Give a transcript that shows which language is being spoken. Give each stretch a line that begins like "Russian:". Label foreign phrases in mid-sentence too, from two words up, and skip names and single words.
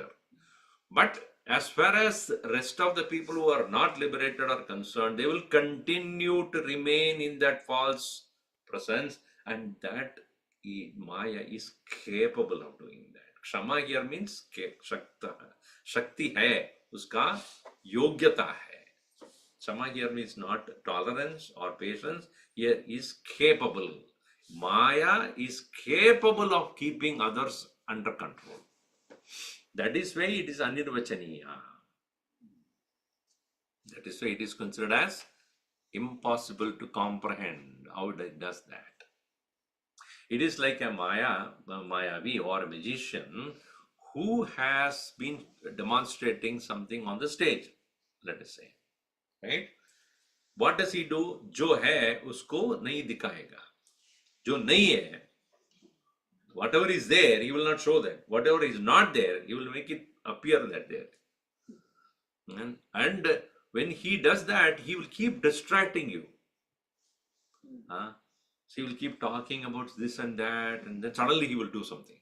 English: But as far as the rest of the people who are not liberated are concerned, they will continue to remain in that false presence, and that Maya is capable of doing that.
Hindi: Kshama
English: here means
Hindi: Shakti hai, uska yogyata hai.
English: Kshama here means not tolerance or patience, here is capable. Maya is capable of keeping others under control. That is why it is anirvachaniya. That is why it is considered as impossible to comprehend how it does that. It is like a Mayavi or a magician who has been demonstrating something on the stage, let us say. Right? What does he do?
Hindi: Jo hai, usko nahi dikhayega. Jo nahi hai,
English: whatever is there, he will not show that. Whatever is not there, he will make it appear that there. And when he does that, he will keep distracting you. So he will keep talking about this and that, and then suddenly he will do something.